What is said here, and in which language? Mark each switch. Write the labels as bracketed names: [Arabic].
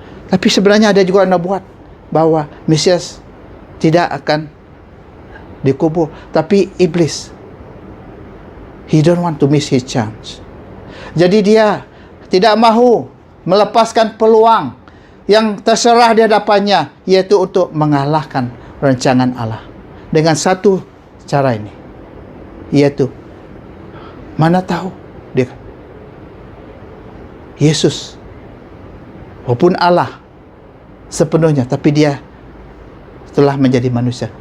[Malay] Tapi sebenarnya ada juga nubuat bahwa Mesias tidak akan dikubur. Tapi iblis, [English] he don't want to miss his chance. [Malay] Jadi dia tidak mahu melepaskan peluang yang terserah di hadapannya, yaitu untuk mengalahkan rancangan Allah dengan satu cara ini, yaitu mana tahu dia Yesus walaupun Allah sepenuhnya, tapi dia telah menjadi manusia.